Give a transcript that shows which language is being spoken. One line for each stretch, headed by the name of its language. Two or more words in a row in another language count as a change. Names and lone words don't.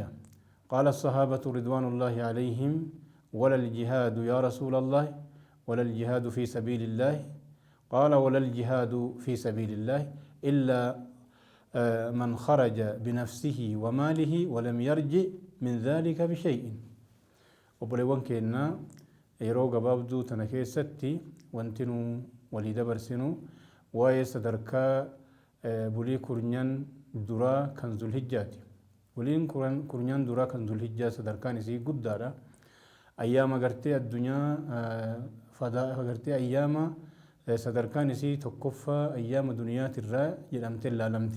Arabic: قال الصحابة رضوان الله عليهم: ولا الجهاد يا رسول الله؟ ولا الجهاد في سبيل الله؟ قال: ولا الجهاد في سبيل الله إلا من خرج بنفسه وماله ولم يرجع من ذلك بشيء. وبلغن كنا
Oromo: yeroo gabaabduu tana keessatti wanti nu walii dabarsinu waa'ee sadarkaa bulii kurnyan duraa kan zulhijjaati. Buliin kurnyan duraa kan zulhijjaa sadarkaan isii guddaadha. Ayyaama gartee addunyaa gartee ayyaama sadarkaan isii tokkoffaa ayyaama duniyaatirraa jedhamtee ilaalamti.